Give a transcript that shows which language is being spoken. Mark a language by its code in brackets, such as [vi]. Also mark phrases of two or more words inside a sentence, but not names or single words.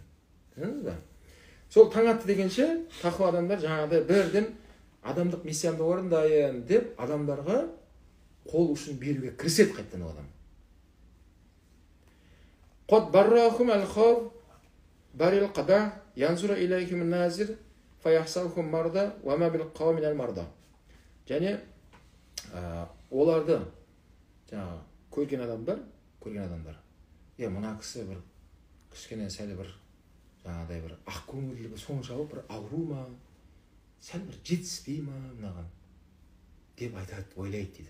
[kk] Түсіндіңіз ба? Сол таң атты дегенше тақуа адамдар жаңағыдай бірден адамдық миссиямды орындайын деп адамдарға қол ұшын беруге кіріседі қайтадан ол адам. [ar] قد براهم الخوف بري القداح ينظر إليهم ناظر فيحسبهم مرضى وما بالقوم مرضى. [kk] Және оларды жаңағы көрген адамдар, мына кісі бір кішкене сәл бір жаңағыдай бір ақ көңілділігі соншалық бір ауру ма, сәл бір жетіспей ма мынаған деп айтады, ойлайды дейді.